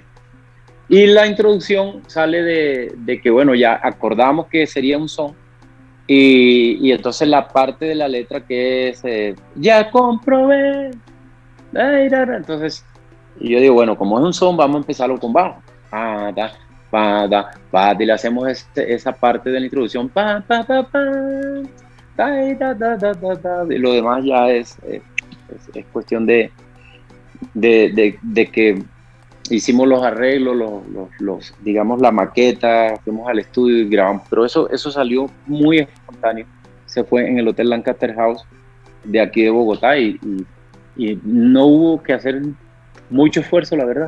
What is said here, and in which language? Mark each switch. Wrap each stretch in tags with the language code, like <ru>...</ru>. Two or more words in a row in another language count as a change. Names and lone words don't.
<es>Y la introducción sale de que, bueno, ya acordamos que sería un son, y entonces la parte de la letra que es, ya comprobé, entonces, y yo digo, bueno, como es un son, vamos a empezarlo con bajo. Pa, da, pa, da, pa, y le hacemos esa parte de la introducción, pa, pa, pa, pa, da, da, da, da, da, da, y lo demás ya es cuestión de que hicimos los arreglos, digamos, la maqueta, fuimos al estudio y grabamos, pero eso salió muy espontáneo. Se fue en el Hotel Lancaster House de aquí de Bogotá y no hubo que hacer mucho esfuerzo, la verdad.</es>